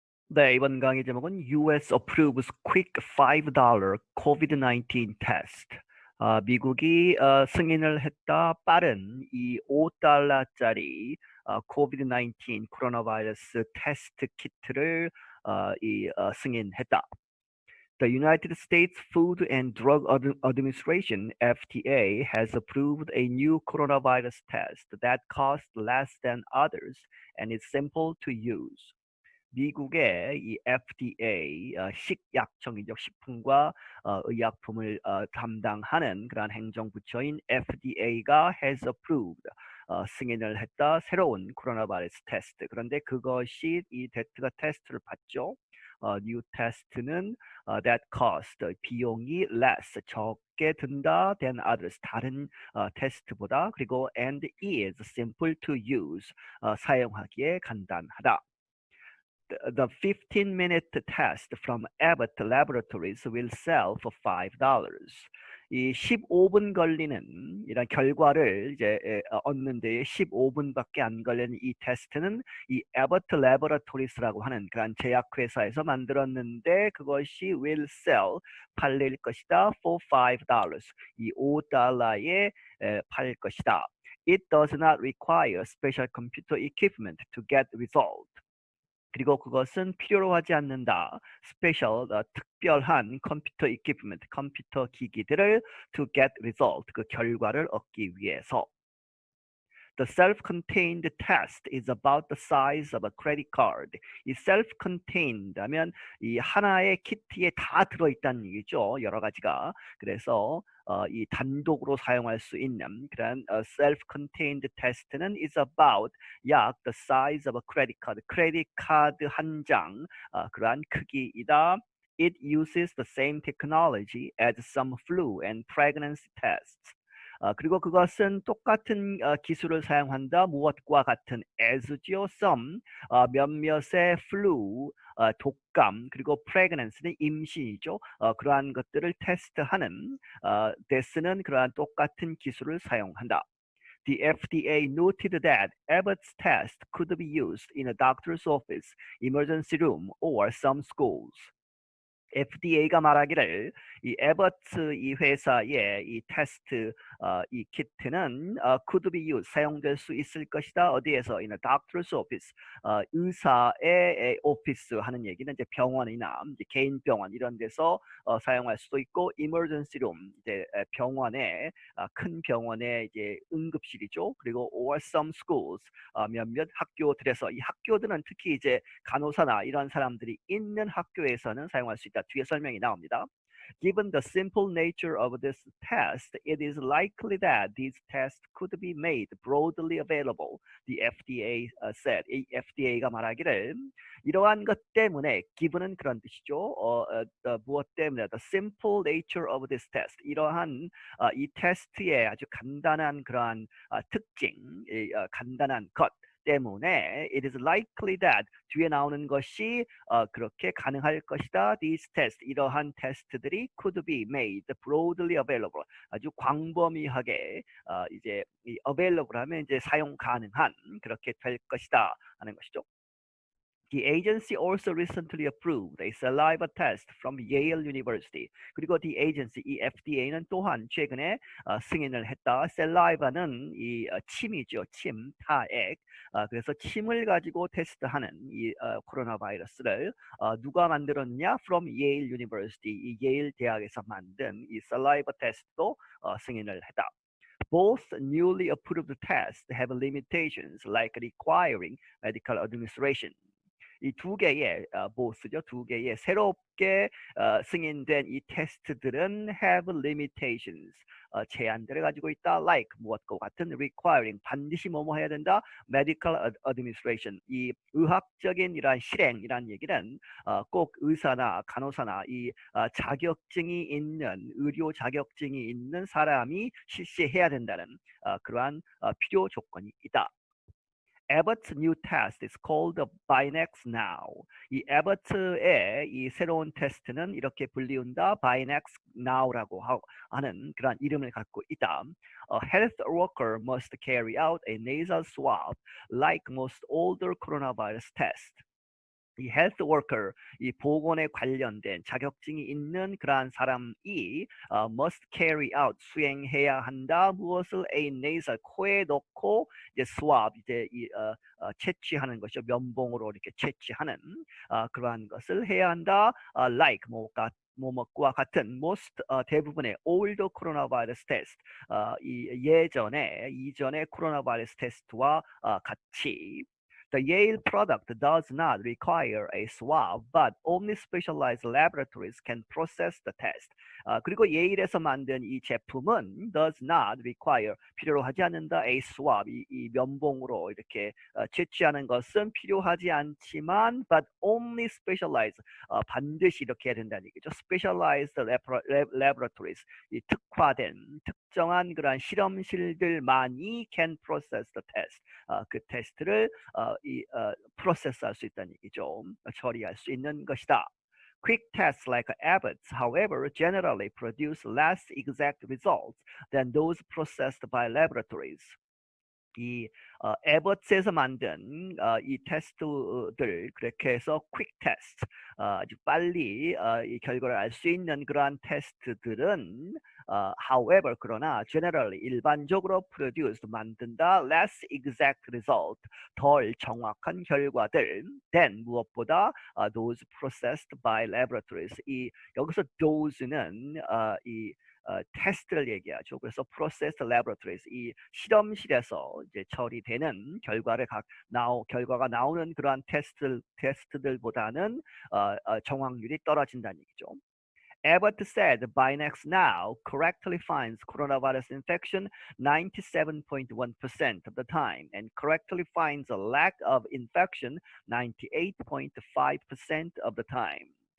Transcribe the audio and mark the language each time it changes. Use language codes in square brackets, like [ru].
[ko] 네, 이번 강의 제목은 [en] US approves quick $5 COVID-19 test. [ko] 미국이 승인을 했다. 빠른 이 $5짜리 COVID-19 코로나 바이러스 테스트 키트를 승인했다. [en] The United States Food and Drug Administration (FDA) has approved a new coronavirus test that costs less than others and is simple to use. [ko] 미국의 이 FDA 식약청이죠. 식품과 의약품을 담당하는 그러한 행정부처인 FDA가 [en] has approved [ko] 승인을 했다. 새로운 코로나 바이러스 테스트. 그런데 그것이 이 테스트를 받죠. [en] new test는 that cost [ko] 비용이 [en] less [ko] 적게 든다 [en] than others [ko] 다른 테스트보다 그리고 [en] and is simple to use [ko] 사용하기에 간단하다. [en] The 15-minute test from Abbott Laboratories will sell for $5. [ko] 이 15분 걸리는 이런 결과를 이제 얻는 데에 15분밖에 안 걸리는 이 테스트는 이 Abbott Laboratories라고 하는 그런 제약회사에서 만들었는데 그것이 [en] will sell [ko] 팔릴 것이다 for $5. 이 $5에 팔 것이다. [en] It does not require special computer equipment to get result. [ko] 그리고 그것은 필요로 하지 않는다. 스페셜, 특별한 컴퓨터 equipment, 컴퓨터 기기들을 [en] to get result, [ko] 그 결과를 얻기 위해서. [en] The self-contained test is about the size of a credit card. [ko] 이 self-contained 하면 이 하나의 키트에 다 들어있다는 얘기죠. 여러 가지가. 그래서 이 단독으로 사용할 수 있는 그런 self-contained test는 [en] is about [ko] 약 [en] the size of a credit card. [ko] 크레딧 카드 한 장 그러한 크기이다. [en] It uses the same technology as some flu and pregnancy tests. [ko] 그리고 그것은 똑같은 기술을 사용한다. 무엇과 같은 as죠. some 몇몇의 flu 독감 그리고 pregnancy는 임신이죠. 그러한 것들을 테스트하는 데스는 그러한 똑같은 기술을 사용한다. [en] The FDA noted that Abbott's test could be used in a doctor's office, emergency room, or some schools. [ko] FDA가 말하기를 이 에버트 이 회사의 이 테스트 이 키트는 [en] could be used [ko] 사용될 수 있을 것이다. 어디에서? [en] in a doctor's office [ko] 의사의 오피스 하는 얘기는 이제 병원이나 이제 개인 병원 이런 데서 사용할 수도 있고 [en] emergency room [ko] 이제 병원에 큰 병원의 이제 응급실이죠. 그리고 [en] or some schools [ko] 몇몇 학교들에서 이 학교들은 특히 이제 간호사나 이런 사람들이 있는 학교에서는 사용할 수 있다. 뒤에 설명이 나옵니다. [en] Given the simple nature of this test, it is likely that these tests could be made broadly available. The FDA said. [ko] 이 FDA가 말하기를 이러한 것 때문에 given은 그런 뜻이죠. 무엇 때문에 [en] the simple nature of this test [ko] 이러한 이 테스트의 아주 간단한 그러한 특징, 간단한 것 때문에 [en] it is likely that [ko] 뒤에 나오는 것이 그렇게 가능할 것이다. [en] These tests [ko] 이러한 테스트들이 [en] could be made broadly available [ko] 아주 광범위하게 이제 이 available 하면 이제 사용 가능한 그렇게 될 것이다 하는 것이죠. [en] The agency also recently approved a saliva test from Yale University. [ko] 그리고 [en] the agency, [ko] 이 FDA는 또한 최근에 승인을 했다. saliva는 이 침이죠. 침, 타액. 그래서 침을 가지고 테스트하는 이 코로나 바이러스를 누가 만들었냐? [en] From Yale University. [ko] 이 예일 대학에서 만든 이 saliva 테스트도 승인을 했다. [en] Both newly approved tests have limitations like requiring medical administration. [ko] 이 두 개의 보스죠. 두 개의 새롭게 승인된 이 테스트들은 [en] have limitations. [ko] 제한들을 가지고 있다. like 무엇과 같은 requiring 반드시 뭐뭐 해야 된다. [en] medical administration. [ko] 이 의학적인 이러한 실행이란 얘기는 꼭 의사나 간호사나 이 자격증이 있는 의료 자격증이 있는 사람이 실시해야 된다는 그러한 필요 조건이 있다. [en] Abbott's new test is called Binax Now. [ko] 이 Abbott의 이 새로운 테스트는 이렇게 불리운다. Binax Now라고 하는 그런 이름을 갖고 있다. [en] A health worker must carry out a nasal swab like most older coronavirus tests. [ko] 이 헬스 워커, 이 보건에 관련된 자격증이 있는 그러한 사람이 [en] must carry out, [ko] 수행해야 한다. 무엇을? a nasal, 코에 넣고 이제 swab, 이제 채취하는 것이죠. 면봉으로 이렇게 채취하는 그러한 것을 해야 한다. [en] like [ko] 뭐뭐과 같은 [en] most [ko] 대부분의 [en] old coronavirus test, [ko] 이전의 코로나 바이러스 테스트와 같이 [en] The Yale product does not require a swab, but only specialized laboratories can process the test. [ko] 그리고 예일에서 만든 이 제품은 [en] does not require, [ko] 필요로 하지 않는다, a swab, 이 면봉으로 이렇게 채취하는 것은 필요하지 않지만 [en] but only specialized, [ko] 반드시 이렇게 해야 된다는 얘기죠. [en] specialized laboratories, [ko] 이 특화된 특정한 그러한 실험실들만이 [en] can process the test, [ko] 그 테스트를 프로세스할 수 있다는 얘기죠. 처리할 수 있는 것이다. [en] Quick tests like Abbott's, however, generally produce less exact results than those processed by laboratories. [ko] 이 에버츠에서 만든 이 테스트들, 그렇게 해서 quick test, 아주 빨리 이 결과를 알 수 있는 그러한 테스트들은 however, 그러나 generally, 일반적으로 produced, 만든다, [en] less exact result, [ko] 덜 정확한 결과들 than, 무엇보다 [en] those processed by laboratories. [ko] 여기서 those는 테스트를 얘기하죠. 그래서 processed laboratories, 이 실험실에서 이제 처리되는 결과가 나오는 그러한 테스트들보다는 정확률이 떨어진다는 얘기죠. [en] Abbott said Binax now correctly finds coronavirus infection 97.1% of the time and correctly finds a lack of infection 98.5% of the time.